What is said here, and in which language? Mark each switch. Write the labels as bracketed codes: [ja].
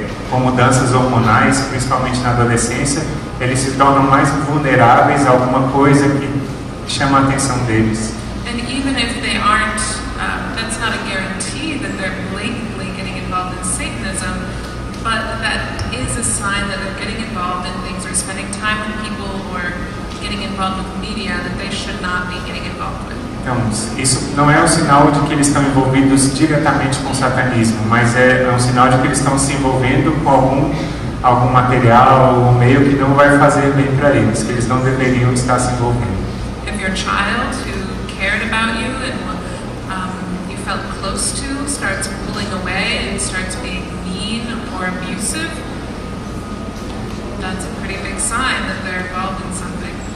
[pt] com mudanças hormonais, principalmente na adolescência, eles se tornam mais vulneráveis a alguma coisa que chama a atenção deles. [en] And even if they aren't, that's not a guarantee that they're blatantly getting involved in Satanism, but that is a sign that they're getting involved in things or spending time with people or getting involved with media that they should not be getting involved with. [pt] Então, isso não é um sinal de que eles estão envolvidos diretamente com o satanismo, mas é um sinal de que eles estão se envolvendo com algum material ou meio que não vai fazer bem para eles, que eles não deveriam estar se envolvendo. [en] If your child who cared about you and you felt close to starts pulling away and starts being mean or abusive, that's a pretty big sign that they're involved in something.